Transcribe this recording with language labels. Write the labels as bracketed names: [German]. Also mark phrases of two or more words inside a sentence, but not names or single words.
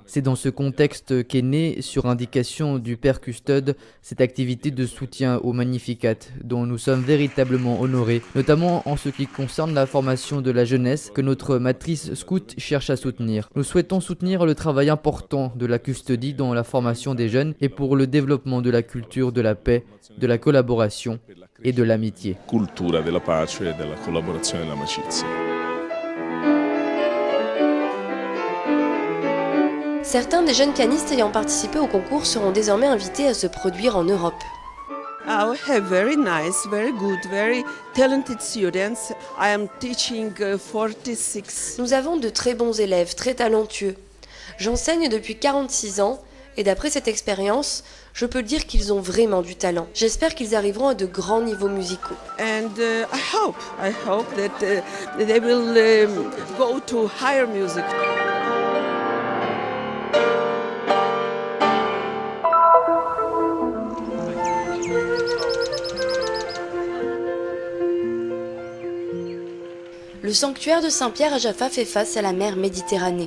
[French] C'est dans ce contexte qu'est née, sur indication du Père Custode, cette activité de soutien au Magnificat, dont nous sommes véritablement honorés, notamment en ce qui concerne la formation de la jeunesse que notre matrice scout cherche à soutenir. Nous souhaitons soutenir le travail important de la Custodie dans la formation des jeunes et pour le développement de la culture de la paix, de la collaboration et de l'amitié. [Italian] Cultura della pace e della collaborazione e dell'amicizia. [French] Certains des jeunes pianistes ayant participé au concours seront désormais invités à se produire en Europe. [English] I have very nice, very good, very talented students. I am teaching 46. [French] Nous avons de très bons élèves, très talentueux. J'enseigne depuis 46 ans et d'après cette expérience, je peux dire qu'ils ont vraiment du talent. J'espère qu'ils arriveront à de grands niveaux musicaux. [English] And I hope that they will go to higher music. [French] Le sanctuaire de Saint-Pierre à Jaffa fait face à la mer Méditerranée.